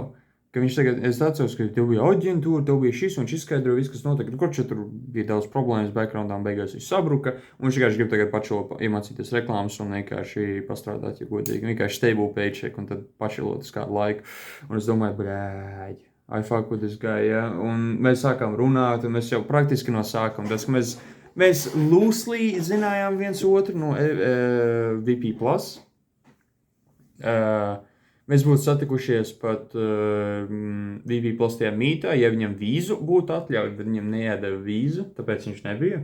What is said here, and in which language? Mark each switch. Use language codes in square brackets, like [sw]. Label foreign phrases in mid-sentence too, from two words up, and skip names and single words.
[lv] Ka viņš tagad, es atceros, ka tev bija aģentūra, tev bija šis un šis skaidroja viss, kas notika. Kurš tur bija daudz problēmas backgroundā, un beigās viņš sabruka. Un viņš vienkārši grib tagad pačilo iemācīties reklāmas un vienkārši pastrādāt, ja godīgi. Vienkārši [en] stable paycheck [lv] un tad pačilot uz kādu laiku. Un es domāju, brāļ, [en] I fuck with this guy, [lv] ja. Un mēs sākām runāt, un mēs jau praktiski no sākuma, tas, ka mēs loosely zinājām viens otru no VP Plus. Mēs būtu satikušies pat VP Plus tajā mītā, ja viņam vīzu būtu atļauj, bet viņam neiedeva vīzu, tāpēc viņš nebija.